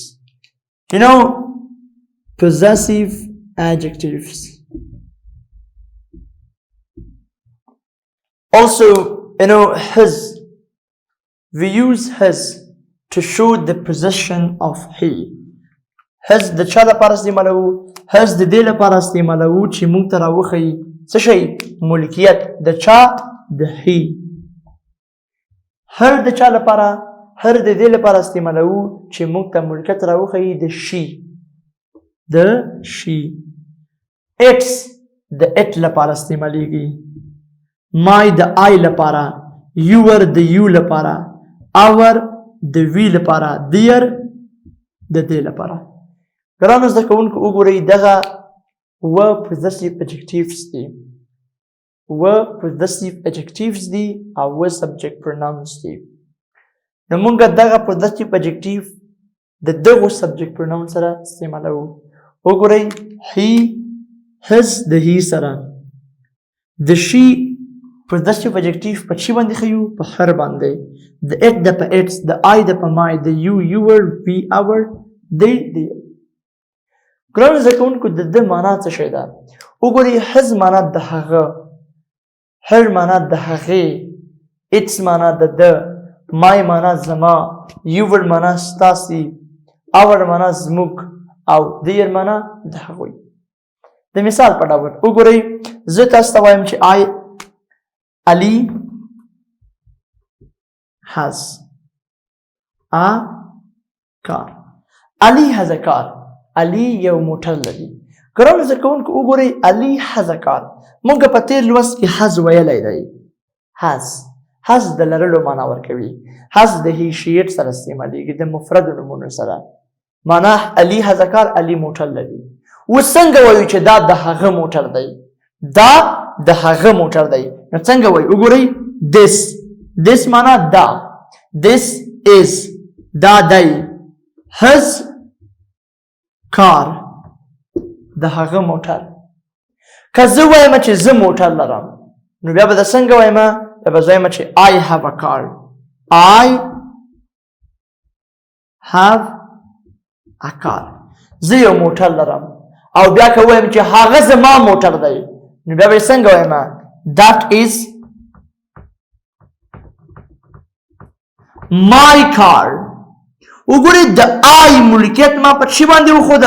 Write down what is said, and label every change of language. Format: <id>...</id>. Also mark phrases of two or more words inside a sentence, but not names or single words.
<en>You know, possessive adjectives. Also, you know, his. We use his to show the possession of he.</en> <ps>His د چا لپاره استعمالوو؟ his د دې لپاره استعمالوو چې موږ ته راوښیي څه شی؟ ملکیت. د چا؟ د he. هر د چا لپاره؟ هر د دې لپاره استعمالوو چې موږ ته ملکیت راوښیي د she. د she. its د it لپاره استعمالیږي. my د I لپاره. your د you لپاره. our د we لپاره. their د دې لپاره. ګرانو زده کوونکو وګورئ دغه</ps> <en>possessive adjectives</en> <ps>دي.</ps> <en>possessive adjectives</en> <ps>دي او</ps> <en>subject pronouns</en> <ps>دي. نو موږ دغه</ps> <en>possessive adjective</en> <ps>د دغو</ps> <en>subject pronoun</en> <ps>سره استعمالوو. وګورئ</ps> <en>he his</en> <ps>د he سره. د she</ps> <en>possessive adjective</en> <ps>په چی باندې ښیو؟ په her باندې. د it د په its، د I د په my، د</ps> <en>you your، we our، they their.</en> <ps>ګرانو زده کوونکو د ده معنا څه شی ده؟ وګورئ his معنا د هغه، her معنا د هغې، its معنا د ده، my معنا زما، your معنا ستاسې، our معنا زموږ او their معنا د هغوی. د مثال په ډول وګورئ زه تاسو ته وایم چې</ps> <en>Ali has a car. Ali has a car. Ali</en> <ps>یو موټر لري. ګرانو زده کوونکو وګورئ</ps> <en>Ali has a car.</en> <ps>موږ په تېر لوست کې has ویلی دی. has د لرلو معنا ورکوي. has د</ps> <en>he she it</en> <ps>سره استعمالیږي د مفردو نومونو سره. معنا</ps> <en>Ali has a car،</en> <ps>Ali موټر لري. اوس څنګه وایو چې دا د هغه موټر دی؟ دا د هغه موټر دی. نو څنګه وایو؟ وګورئ this معنا دا.</ps> <en>this is</en> <ps>دا دی.</ps> <en>his car</en> <ps>د هغه موټر. که زه وایم چې زه موټر لرم نو بیا به د څنګه وایم؟ بیا به زه وایم چې</ps> <en>I have a car. I have a car.</en> <ps>زه یو موټر لرم. او بیا که وایم چې هغه زما موټر دی نو بیا به څنګه وایم؟</ps> <en>That is my car.</en> <ps>وګورئ د I ملکیت ما په چی باندې وښوده؟</ps>